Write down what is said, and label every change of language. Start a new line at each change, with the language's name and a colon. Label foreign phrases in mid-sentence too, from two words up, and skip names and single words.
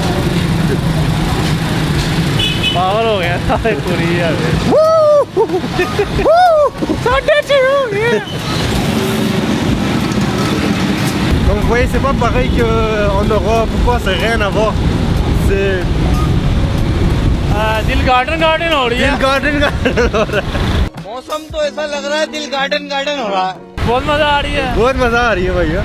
Hindi: पागल हो गया सारे पूरी यार।
French: Comme vous voyez, c'est pas pareil qu'en Europe. Pourquoi? C'est rien à voir. C'est
Hindi: दिल गार्डन हो रही है। गार्डन हो रहा है। मौसम तो ऐसा लग रहा है दिल गार्डन हो रहा है। बहुत मजा आ रही है, बहुत मजा आ रही है भैया,